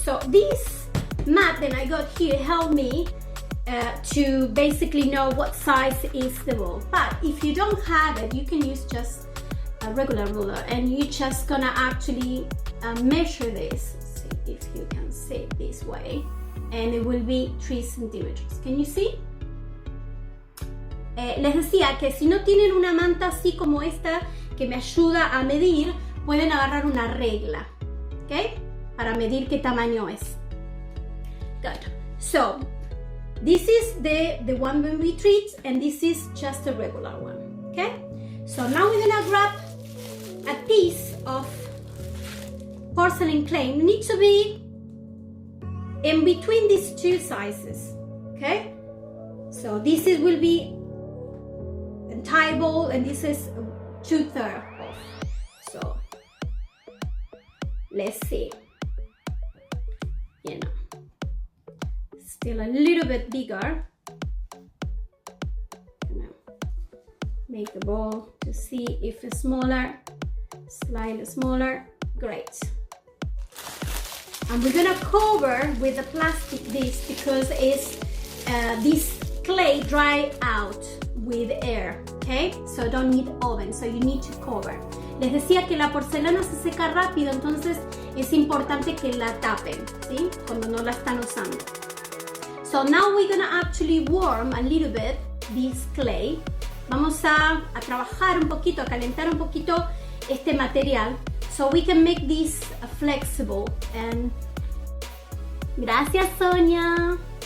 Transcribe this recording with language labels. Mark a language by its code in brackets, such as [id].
[en] So this mat that I got here helped me to basically know what size is the ball. But if you don't have it, you can use just a regular ruler and you're just gonna actually measure this. See if you can see it this way. And it will be 3 centimeters. Can you see? [es] Les decía que si no tienen una manta así como esta que me ayuda a medir, pueden agarrar una regla, ¿ok? Para medir qué tamaño es. [en] Good. So, this is the one when we treat, and this is just a regular one, okay? So now we're gonna grab a piece of porcelain clay. It needs to be in between these 2 sizes, okay? So this will be entire bowl and this is 2/3 of. So let's see. You know, still a little bit bigger. Make the bowl to see if it's smaller, slightly smaller. Great. And we're gonna cover with the plastic this because it's this clay dry out with air, okay? So don't need oven, so you need to cover. [es] Les decía que la porcelana se seca rápido, entonces es importante que la tapen, ¿sí? Cuando no la están usando. [en] So now we're gonna actually warm a little bit this clay. [es] Vamos a trabajar un poquito, a calentar un poquito este material, [en] so we can make this flexible. And gracias, Sonia.